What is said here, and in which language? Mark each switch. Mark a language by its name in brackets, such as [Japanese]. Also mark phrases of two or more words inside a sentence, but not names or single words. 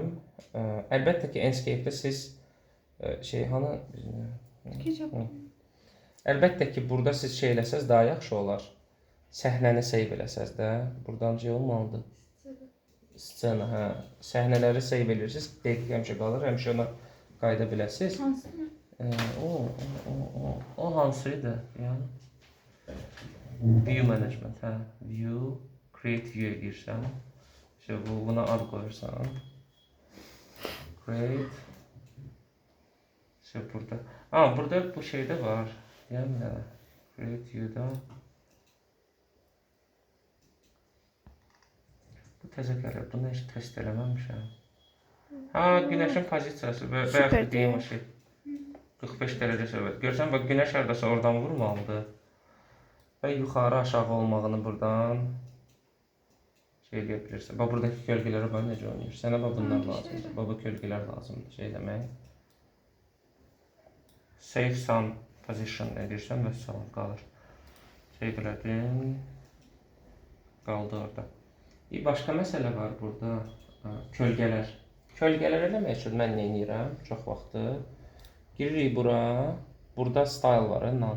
[Azerbaijani] Əlbəttə ki, Enscape-də siz əlbəttə ki, burada siz şey eləsəz daha yaxşı olar. Səhnəni save eləsəz də, buradan şey olmalıdır. Scena, hə. Səhnələri save edirsiniz, dəqiq həmişə qalır, həmişə ona qayıda biləsiniz. Hansını? O hansıydı? Yəni [English] View management, [Azerbaijani] hə. View, [English] create view [Azerbaijani] edirsən. İşte buna ad qoyursan. Create. İşte burada. Burada bu şeydə var. Yəni nə? [English] Create view'da. [Azerbaijani] Bu təzə gəlir. Bunu heç test eləməmişəm. Günəşin pozisiyası və yaxud deyim o şey. 45 dərəcə söhbət. Görsən, bax günəş hardasa oradan vurmalıdır. Və yuxarı aşağı olmağını buradan şey eləyə bilirsən. Bax buradakı kölgələrə bax necə oynayır. Sənə bax bunlar lazımdır. Bax bu kölgələr lazımdır şey demək. [English] Save some position [Azerbaijani] edirsən və salam qalır. Şey elədin. Qaldı orada. Bir başqa məsələ var burada. Kölgələr. Kölgələr eləmək üçün mən nə edirəm? Çox vaxtı giririk bura. Burada style var, none.